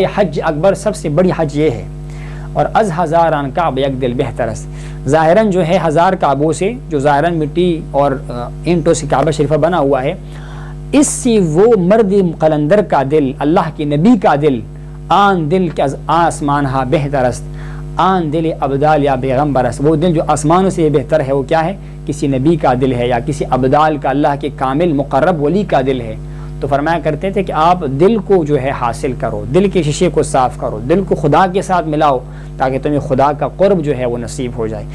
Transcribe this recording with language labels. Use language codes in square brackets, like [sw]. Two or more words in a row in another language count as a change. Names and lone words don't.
[ur] یہ حج اکبر, سب سے بڑی حج یہ ہے. اور [fa] از ہزاران کعبہ یک دل بہتر است, [ur] ظاہراً جو ہے ہزار کعبوں سے, جو ظاہراً مٹی اور اینٹوں سے کعبہ شریفہ بنا ہوا ہے, اس سے وہ مرد قلندر کا دل, اللہ کے نبی کا دل, [fa] آن دل کے از آسمان ہا بہتر است, آن دل ابدال یا پیغمبر است. [ur] وہ دل جو آسمانوں سے بہتر ہے وہ کیا ہے؟ کسی نبی کا دل ہے یا کسی ابدال کا, اللہ کے کامل مقرب ولی کا دل ہے. تو فرمایا کرتے تھے کہ آپ دل کو جو ہے حاصل کرو, دل کے شیشے کو صاف کرو, دل کو خدا کے ساتھ ملاؤ, تاکہ تمہیں خدا کا قرب جو ہے وہ نصیب ہو جائے.